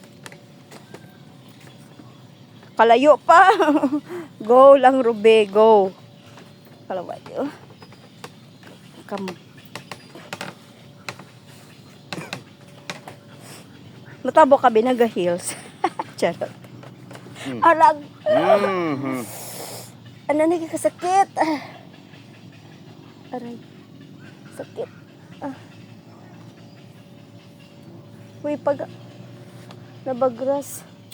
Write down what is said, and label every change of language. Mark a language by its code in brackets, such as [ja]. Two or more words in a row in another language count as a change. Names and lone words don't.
[hil] Kalayo pa. Go lang, Rube, go. Kalayo. Natabok ka binaga-heels. Charot. Alag. Ano nagkakasakit? Aray. Sakit. Uy, pag nabagras.